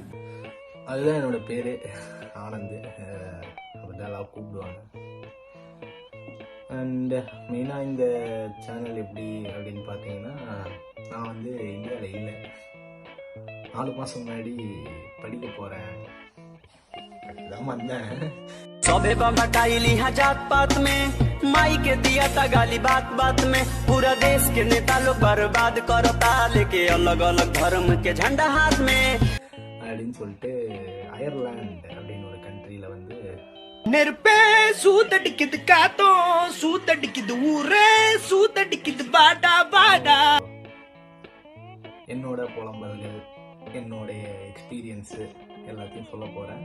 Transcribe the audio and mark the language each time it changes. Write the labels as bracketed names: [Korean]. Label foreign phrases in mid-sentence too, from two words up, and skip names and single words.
[Tamil] அதுதான் என்னோட பேரு, ஆனந்த். அப்படிதான் கூப்பிடுவாங்க. அண்ட் மெயினாக இந்த சேனல் எப்படி அப்படின்னு பார்த்தீங்கன்னா, நான் இந்தியாவில் இல்லை, 4 மாதம் முன்னாடி படிக்க போகிறேன். அதுதான் வந்தேன். [Bhojpuri] सोबे बटाई लिहा जात पात में माई के दिया था गाली बात बात में पूरा देश के नेता लोग बर्बाद करता लेके अलग अलग धर्म के झंडा हाथ में [Tamil] அப்படின்னு சொல்லிட்டு அயர்லாந்து அப்படின்னு ஒரு கண்ட்ரியில நெருப்பே சூத்தடிக்குது, காத்தோம் சூத்தடிக்குது, ஊரே சூத்தடிக்குது, பாடா பாடா. என்னோட புலம்பல்கள், என்னுடைய எக்ஸ்பீரியன்ஸு எல்லாத்தையும் சொல்ல போகிறேன்.